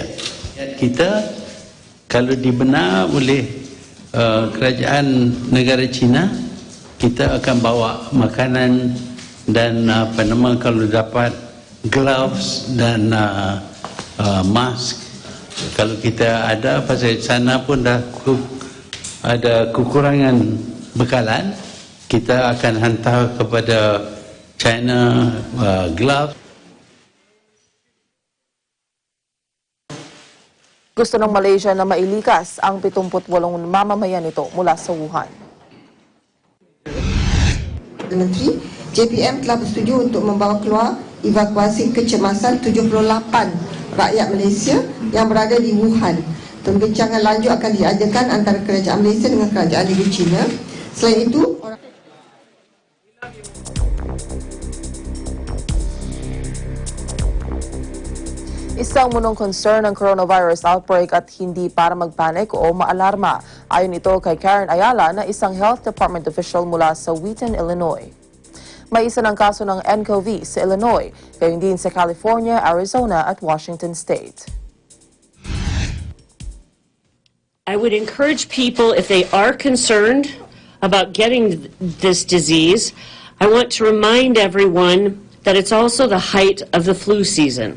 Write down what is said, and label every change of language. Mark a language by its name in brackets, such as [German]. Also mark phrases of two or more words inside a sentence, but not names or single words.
[Malay] Kita kalau dibenar oleh kerajaan negara China, kita akan bawa makanan dan kalau dapat gloves dan mask. Kalau kita ada pasal sana pun dah ada kekurangan bekalan, kita akan hantar kepada China gloves. [Filipino] Gusto ng Malaysia na mailikas ang 78 mamamayan nito mula sa Wuhan. [Malay] Menteri, JPM telah bersetuju untuk membawa keluar evakuasi kecemasan 78 rakyat Malaysia yang berada di Wuhan. Pembincangan lanjut akan diadakan antara kerajaan Malaysia dengan kerajaan negeri China. Selain itu, [Filipino] Isang munong concern ng [English] coronavirus outbreak [Filipino] at hindi para magpanik o maalarma. Ayon ito kay Karen Ayala na isang [English] health department official [Filipino] mula sa Wheaton, Illinois. May isa ng kaso ng NCOV sa Illinois, gayon din sa California, Arizona at Washington State. [English] I would encourage people, if they are concerned about getting this disease, I want to remind everyone that it's also the height of the flu season.